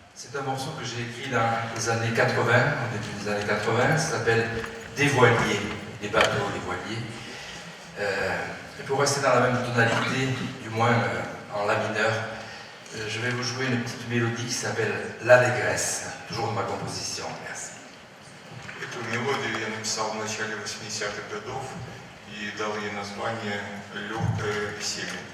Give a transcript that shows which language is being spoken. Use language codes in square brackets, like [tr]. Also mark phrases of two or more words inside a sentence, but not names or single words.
[fr] C'est un morceau que j'ai écrit dans les années 80, au début des années 80, ça s'appelle Des voiliers, des bateaux, des voiliers. Et pour rester dans la même tonalité, du moins en la mineur, je vais vous jouer une petite mélodie qui s'appelle L'Allégresse, toujours de ma composition. Merci. [ru] Эту мелодию я написал в начале 80-х годов и дал ей название «Легкое веселье».